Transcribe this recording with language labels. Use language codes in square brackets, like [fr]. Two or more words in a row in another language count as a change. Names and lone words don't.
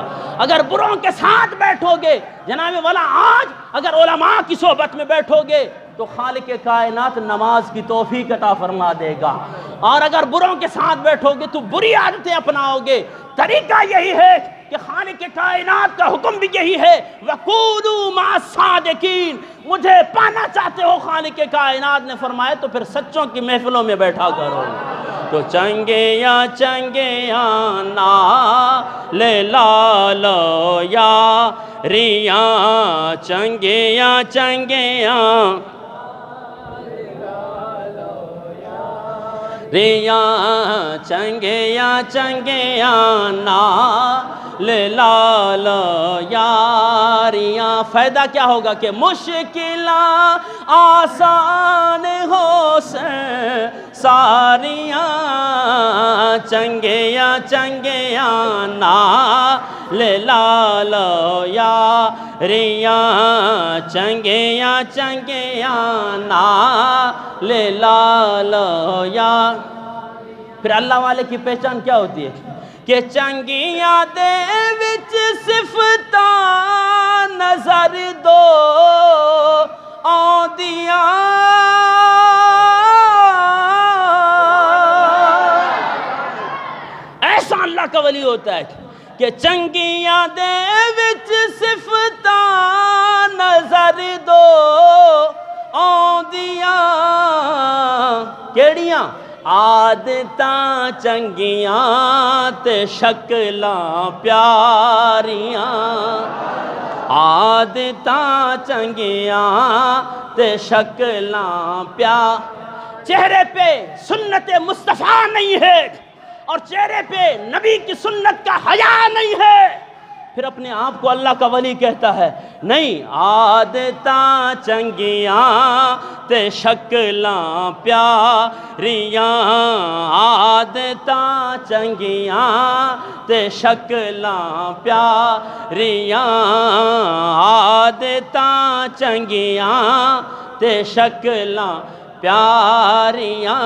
[ur] اگر بروں کے ساتھ بیٹھو گے جناب والا، آج اگر علماء کی صحبت میں بیٹھو گے تو خالق کائنات نماز کی توفیق عطا فرما دے گا، اور اگر بروں کے ساتھ بیٹھو گے تو بری عادتیں اپناؤ گے۔ طریقہ یہی ہے کہ خالق کائنات کا حکم بھی یہی ہے، [ar] وَقُولُوا مَعَ الصَّادِقِينَ، [ur] مجھے پانا چاہتے ہو خالق کائنات نے فرمایا تو پھر سچوں کی محفلوں میں بیٹھا کرو۔ [pa] تو چنگیاں چنگیاں نال لالو یاریاں، چنگیاں چنگیاں ریاں، چنگیاں چنگیاں نال لالو یاریاں۔ [ur] فائدہ کیا ہوگا کہ [pa] مشکلاں آسان ہو سے ساریاں، چنگیاں چنگیاں نال لالو یاریاں، چنگیاں چنگیاں نال لالو یا۔ [ur] پھر اللہ والے کی پہچان کیا ہوتی ہے کہ [pa] چنگیاں دے وچ صفتاں نظر دو آندیاں، [ur] ایسا اللہ کا ولی ہوتا ہے کہ [pa] چنگیاں دے وچ صفتاں نظر دو آندیاں، کیڑیاں؟ عادتاں چنگیاں تے شکلاں پیاریاں، عادتاں چنگیاں تے شکلاں [ur] چہرے پہ سنت مصطفیٰ نہیں ہے اور چہرے پہ نبی کی سنت کا حیا نہیں ہے، پھر اپنے آپ کو اللہ کا ولی کہتا ہے؟ نہیں، [pa] عادتاں چنگیاں تے شکلاں پیاریاں، عادتاں چنگیاں تے شکلاں پیاریاں، عادتاں چنگیاں تے شکلاں پیاریاں۔